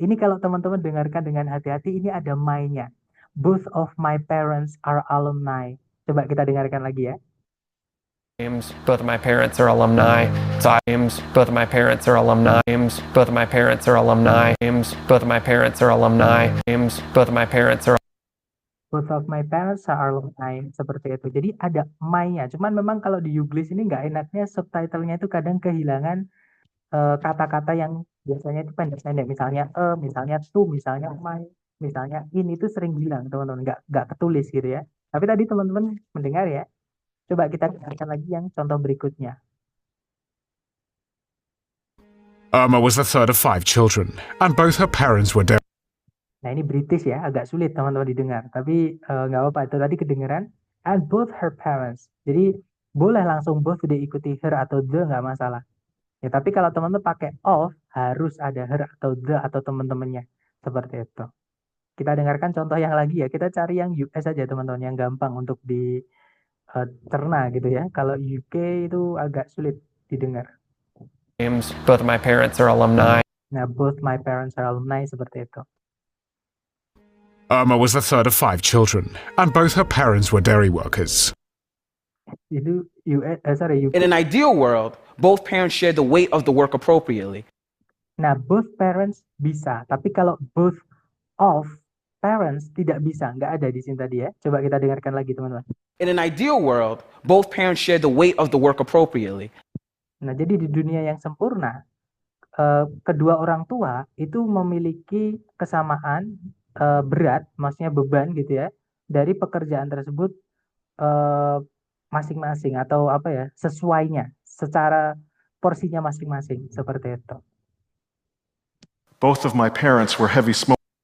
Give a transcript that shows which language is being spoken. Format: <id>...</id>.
<id>Ini kalau teman-teman dengarkan dengan hati-hati, ini ada my-nya.</id> <en>Both of my parents are alumni.</en> <id>Coba kita dengarkan lagi ya.</id> <en>both of my parents are alumni. So both of my parents are alumni. Both of my parents are alumni. Both of my parents are alumni. Both of my parents are Both of my parents are alumni.</en> <id>Seperti itu. Jadi ada my-nya. Cuman memang kalau di Youglist ini nggak enaknya subtitlenya itu kadang kehilangan kata-kata yang biasanya itu pendek-pendek. Misalnya misalnya to, misalnya my, misalnya in itu sering hilang, teman-teman. Nggak ketulis gitu ya. Tapi tadi teman-teman mendengar ya. Coba kita dengarkan lagi yang contoh berikutnya.</id> <en>Irma was the third of 5 children, and both her parents were dead.</en> <id>Nah, ini British ya, agak sulit teman-teman didengar. Tapi nggak apa-apa, itu tadi kedengeran.</id> <en>And both her parents.</en> <id>Jadi boleh langsung both diikuti her atau the, nggak masalah. Ya, tapi kalau teman-teman pakai of, harus ada her atau the atau teman-temannya. Seperti itu. Kita dengarkan contoh yang lagi ya. Kita cari yang US aja teman-teman, yang gampang untuk dicerna gitu ya. Kalau UK itu agak sulit didengar.</id> <en>both of my parents are alumni. Nah, both my parents are alumni,</en> <id>seperti itu.</id> <en>Irma was the third of 5 children, and both her parents were dairy workers.</en> <id>Itu UK.</id> <en>In an ideal world, both parents share the weight of the work appropriately.</en> <id>Nah, both parents bisa, tapi kalau both of parents tidak bisa, nggak ada di sini tadi ya. Coba kita dengarkan lagi teman-teman. In an ideal world, both parents share the weight of the work appropriately. Nah, jadi di dunia yang sempurna, kedua orang tua itu memiliki kesamaan berat, maksudnya beban gitu ya, dari pekerjaan tersebut eh, masing-masing atau apa ya, sesuainya, secara porsinya masing-masing seperti itu.</id> <en>Both of my parents were heavy smokers.</en>